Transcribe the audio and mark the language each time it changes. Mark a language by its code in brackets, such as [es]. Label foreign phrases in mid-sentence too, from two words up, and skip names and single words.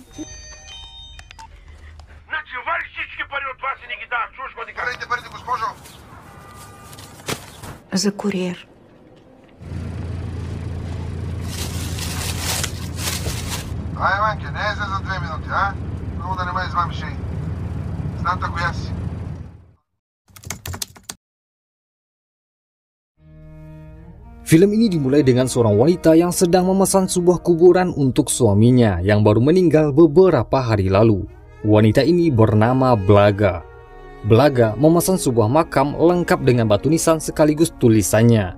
[bg] Значи вали всички пари от вас и ни ги даваш. Чуваш ма ти кажа. Варайте парите, госпожо. За куриер. Ай, Ванке, не е за 2 минути, а? Много да не ме извамиш, ей. Знам та коя си. [id] Film ini dimulai dengan seorang wanita yang sedang memesan sebuah kuburan untuk suaminya yang baru meninggal beberapa hari lalu. Wanita ini bernama Blaga. Blaga memesan sebuah makam lengkap dengan batu nisan sekaligus tulisannya.